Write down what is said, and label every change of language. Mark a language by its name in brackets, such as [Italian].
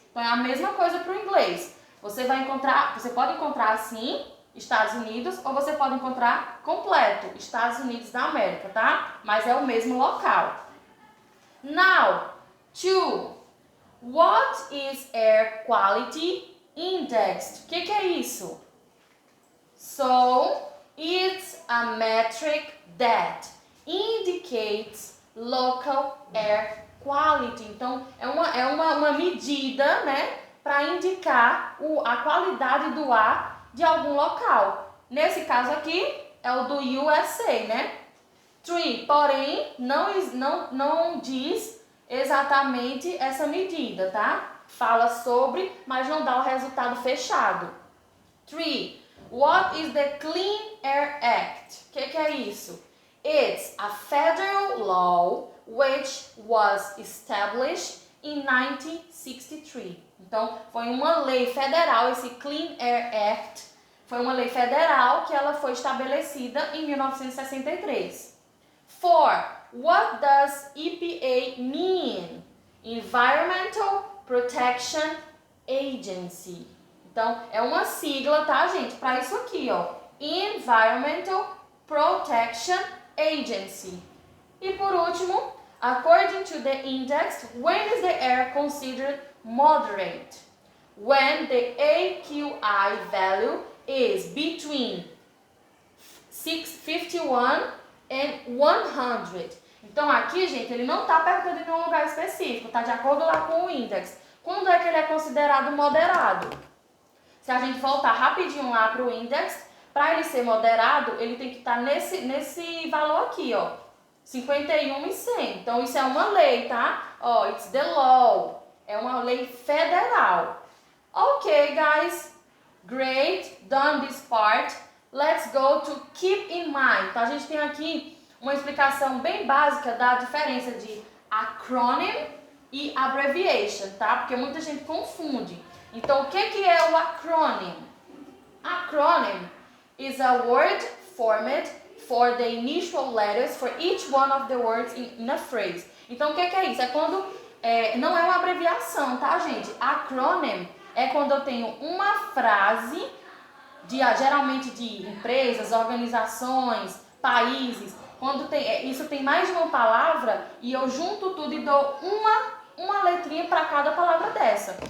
[Portuguese] Então, é a mesma coisa para o inglês. Você pode encontrar assim, Estados Unidos, ou você pode encontrar completo, Estados Unidos da América, tá? Mas é o mesmo local. Now, 2. [English] What is Air Quality Index? [Portuguese] O que é isso? [English] So, it's a metric that indicates local air quality. [Portuguese] Então, é uma medida, né, para indicar a qualidade do ar de algum local. Nesse caso aqui, é o do USA, né? 3, porém, não diz exatamente essa medida, tá? Fala sobre, mas não dá o resultado fechado. 3. [English] What is the Clean Air Act? [Portuguese] O que é isso? [English] It's a federal law which was established in 1963. [Portuguese] Então, foi uma lei federal, esse Clean Air Act, foi uma lei federal que ela foi estabelecida em 1963. [English] 4. What does EPA mean? Environmental Protection Agency. [Portuguese] Então, é uma sigla, tá, gente? Para isso aqui, Environmental Protection Agency. [English] E por último, according to the index, when is the air considered moderate? When the AQI value is between 51 and 100. [Portuguese] Então aqui, gente, ele não está perguntando em um lugar específico, tá de acordo lá com o index. Quando é que ele é considerado moderado? Se a gente voltar rapidinho lá para o index, para ele ser moderado, ele tem que estar nesse valor aqui, 51 e 100. Então, isso é uma lei, tá? [English] It's the law. [Portuguese] É uma lei federal. [English] Ok, guys. Great. Done this part. Let's go to keep in mind. [Portuguese] Então, a gente tem aqui uma explicação bem básica da diferença de acronym e abbreviation, tá? Porque muita gente confunde. Então, o que é o acronym? [English] Acronym is a word format for the initial letters for each one of the words in a phrase. [Portuguese] Então, o que é isso? É quando não é uma abreviação, tá, gente? Acronym é quando eu tenho uma frase, geralmente de empresas, organizações, países, quando isso tem mais de uma palavra e eu junto tudo e dou uma letrinha para cada palavra dessa.